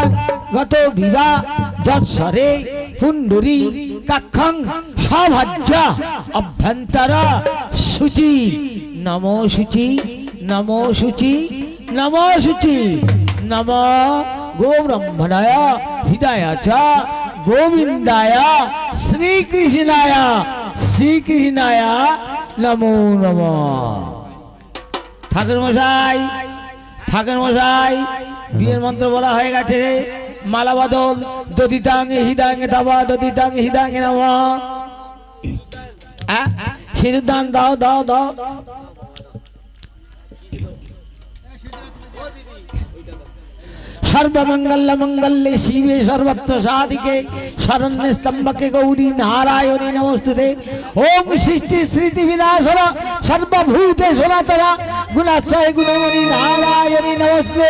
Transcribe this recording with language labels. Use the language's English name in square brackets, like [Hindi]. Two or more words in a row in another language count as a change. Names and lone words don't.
[Sanskrit] গত বিবাহ যৎসরে পুণ্ডরী কাক্ষং সভাজ্য অভ্যন্তর শুচি নমো শুচি নমো শুচি নমো শুচি নম গোব্রহ্মণায় হৃদয় চ গোবিন্দায় শ্রীকৃষ্ণায় নমো নমঃ। [Bangla] ঠাকুর মশাই বিয়ের মন্ত্র বলা হয়ে গেছে। মালা বদল [Sanskrit] দদিতাঙ্গে হৃদয়াঙ্গে তবা দদিতাঙ্গে হৃদয়াঙ্গে নমঃ। [Bangla] সিঁদুর দান দাও দাও দাও। [Sanskrit] सर्वमंगल मंगल्ये शिवे सर्वत्र साधिके शरण्ये स्तंभके गौरी नारायणी नमोस्तुते। ओम सृष्टि स्मृति विनाशना सर्वभूतेषु सनातना गुणाश्रय गुणमणि नारायणी नमोस्तुते।